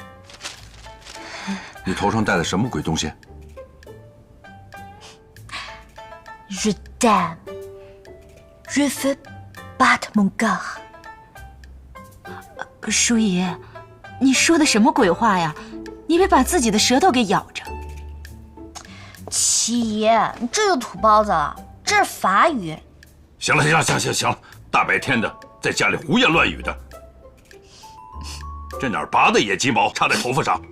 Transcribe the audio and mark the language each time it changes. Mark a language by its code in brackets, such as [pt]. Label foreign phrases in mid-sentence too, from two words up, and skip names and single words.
[zh] 你头上戴的什么鬼东西 [fr] ？Je t'aime, je veux battre mon cœur。 [zh] 淑仪，你说的什么鬼话呀？你别把自己的舌头给咬着。七姨，你这就土包子了，这是法语。行了，行，大白天的在家里胡言乱语的，这哪儿拔的野鸡毛插在头发上？